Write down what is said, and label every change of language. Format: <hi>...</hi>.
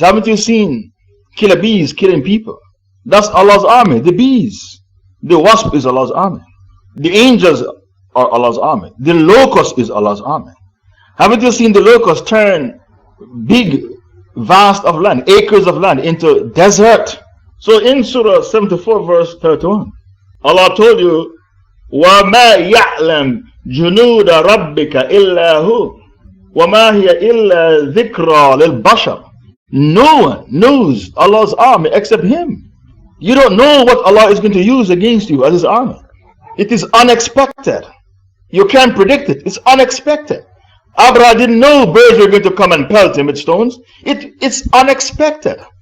<en>Haven't you seen killer bees killing people? That's Allah's army, the bees. The wasp is Allah's army. The angels are Allah's army. The locust is Allah's army. Haven't you seen the locust turn big, vast of land, acres of land into desert? So in Surah 74 verse 31, Allah told you,</en> <ar>وَمَا يَعْلَمْ جُنُودَ رَبِّكَ إِلَّا هُ وَمَا هِيَ إِلَّا ذِكْرَى لِلْبَشَرِ.</ar> <en>No one knows Allah's army except Him. You don't know what Allah is going to use against you as His army. It is unexpected. You can't predict it. It's unexpected. Abraham didn't know birds were going to come and pelt him with stones. It's unexpected.</en>